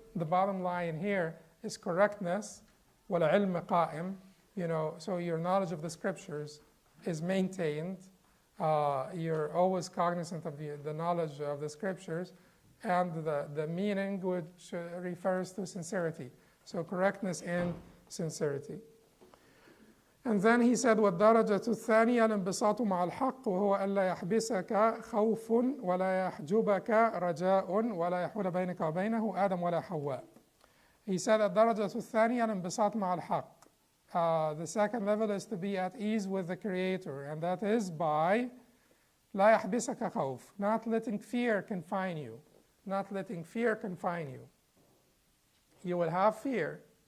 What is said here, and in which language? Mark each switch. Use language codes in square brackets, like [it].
[en] The bottom line here is correctness, [ar] وَالْعِلْمُ قَائِمٌ, [en] so your knowledge of the scriptures is maintained. You're always cognizant of the knowledge of the scriptures, and the meaning which refers to sincerity. So correctness and sincerity. And then he said, [ar] وَالدَّرَجَةُ الثَّانِيَةُ الْانْبِسَاطُ مَعَ الْحَقِّ وَهُوَ أَلَّا يَحْبِسَكَ خَوْفٌ وَلَا يَحْجُبَكَ رَجَاءٌ وَلَا يَحُولَ بَيْنَكَ وَبَيْنَهُ آدَمْ وَلَا حَوَّاء. [en] He said, [ar] الدَّرَجَةُ الثَّانِيَةُ الْانْبِسَاطُ مَعَ الْحَقِّ. [en] The second level is to be at ease with the Creator, and that is by [ar] لا يحبسك خوف, [en] not letting fear confine you. Not letting fear confine you. You will have fear.